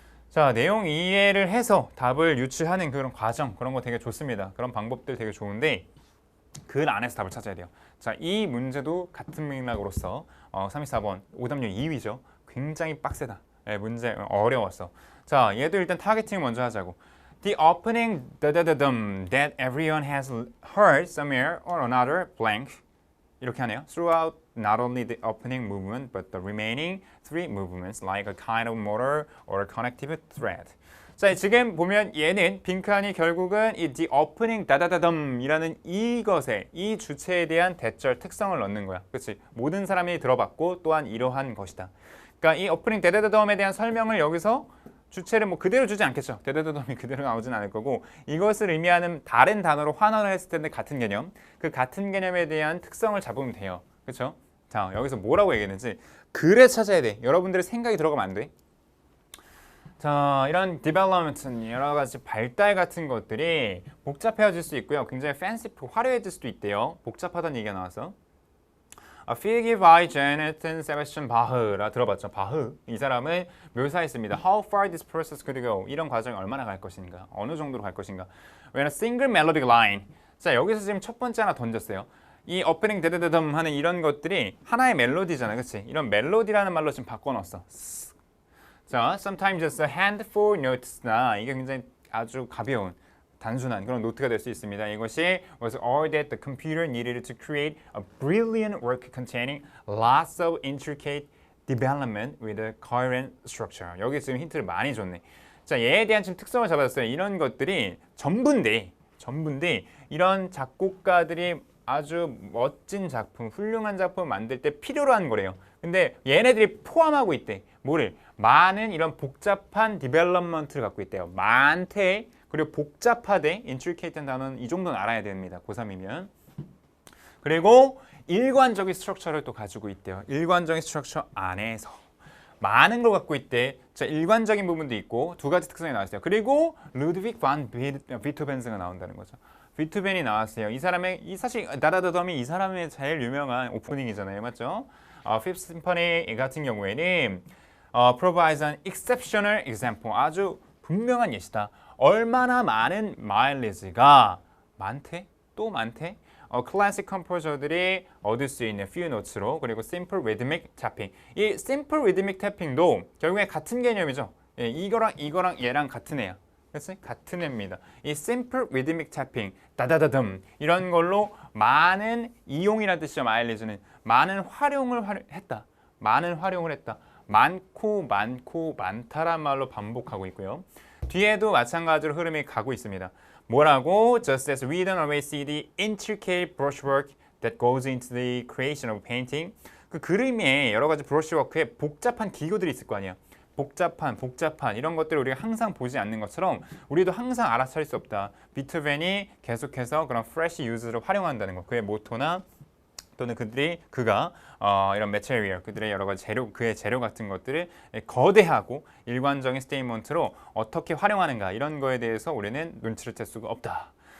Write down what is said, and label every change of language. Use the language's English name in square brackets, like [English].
[Korean] 자, 내용 이해를 해서 답을 유추하는 그런 과정, 그런 거 되게 좋습니다. 그런 방법들 되게 좋은데 글 안에서 답을 찾아야 돼요. 자, 이 문제도 같은 맥락으로서 324번 오답률 2위죠. 굉장히 빡세다. 네, 문제 어려웠어. 자, 얘도 일단 타겟팅 먼저 하자고. [English] The opening that everyone has heard somewhere or another blank [Korean] 이렇게 하네요. [English] Throughout not only the opening movement but the remaining three movements like a kind of motor or a connective thread. [Korean] 자, 지금 보면 얘는 빈칸이 결국은 이 [English] the opening [Korean] 다다다덤이라는 이것에 이 주체에 대한 대절 특성을 넣는 거야. 그렇지? 모든 사람이 들어봤고 또한 이러한 것이다. 그러니까 이 opening 다다다덤에 대한 설명을 여기서 주체를 뭐 그대로 주지 않겠죠. 대다다덤이 그대로 나오진 않을 거고 이것을 의미하는 다른 단어로 환원을 했을 텐데 같은 개념. 그 같은 개념에 대한 특성을 잡으면 돼요. 그렇죠? 자, 여기서 뭐라고 얘기했는지 글에 찾아야 돼. 여러분들의 생각이 들어가면 안 돼. 자, 이런 development, 여러 가지 발달 같은 것들이 복잡해질 수 있고요. 굉장히 fanciful, 화려해질 수도 있대요. 복잡하다는 얘기가 나와서. [English] A figure by Jonathan Sebastian Bach라 [Korean] 들어봤죠? 바흐. 이 사람은 묘사했습니다. [English] How far this process could go. [Korean] 이런 과정이 얼마나 갈 것인가. 어느 정도로 갈 것인가. [English] When a single melodic line. [Korean] 자, 여기서 지금 첫 번째 하나 던졌어요. 이 오프닝 데드데덤 하는 이런 것들이 하나의 멜로디잖아, 그렇지? 이런 멜로디라는 말로 지금 바꿔놨어. 자, [English] sometimes just a handful notes [Korean] 나 이게 굉장히 아주 가벼운 단순한 그런 노트가 될 수 있습니다. [English] 이것이 was all that the computer needed to create a brilliant work containing lots of intricate development with a coherent structure. [Korean] 여기 지금 힌트를 많이 줬네. 자, 얘에 대한 지금 특성을 잡았어요. 이런 것들이 전부인데 이런 작곡가들이 아주 멋진 작품, 훌륭한 작품을 만들 때 필요로 하는 거래요. 근데 얘네들이 포함하고 있대. 뭐를? 많은 이런 복잡한 디벨롭먼트를 갖고 있대요. 많대. 그리고 복잡하대. intricate한 단어는 이 정도는 알아야 됩니다. 고3이면. 그리고 일관적인 스트럭처를 또 가지고 있대요. 일관적인 스트럭처 안에서 많은 걸 갖고 있대. 자, 일관적인 부분도 있고 두 가지 특성이 나왔어요. 그리고 루드빅 반 비토벤스가 나온다는 거죠. 비토벤이 나왔어요. 이 사람의 사실 다다다덤이 이 사람의 제일 유명한 오프닝이잖아요, 맞죠? [English] Fifth Symphony [Korean] 같은 경우에는 [English] provides an exceptional example. [Korean] 아주 분명한 예시다. 얼마나 많은 마일리지가 많대? 또 많대? 클래식 컴포저들이 얻을 수 있는 few notes로 그리고 [English] simple rhythmic tapping. [Korean] 이 [English] simple rhythmic tapping [Korean] 도 결국에 같은 개념이죠. 예, 이거랑 얘랑 같은 애야. 그렇지? 같은 애입니다. 이 [English] simple rhythmic tapping, [Korean] 다다다듬 이런 걸로 많은 이용이라는 뜻이죠. 마일리지는 많은 활용을 했다. 많은 활용을 했다. 많고 많다란 말로 반복하고 있고요. 뒤에도 마찬가지로 흐름이 가고 있습니다. 뭐라고? [English] Just as we don't always see the intricate brushwork that goes into the creation of painting. [Korean] 그 그림에 여러 가지 브러쉬워크에 복잡한 기교들이 있을 거 아니야. 복잡한 이런 것들을 우리가 항상 보지 않는 것처럼 우리도 항상 알아차릴 수 없다. 비토벤이 계속해서 그런 fresh use를 활용한다는 거. 그의 모토나 또는 그가 이런 material, 그들의 여러 가지 재료, 그의 재료 같은 것들을 거대하고 일관적인 스테이트먼트로 어떻게 활용하는가 이런 거에 대해서 우리는 눈치를 챌 수가 없다.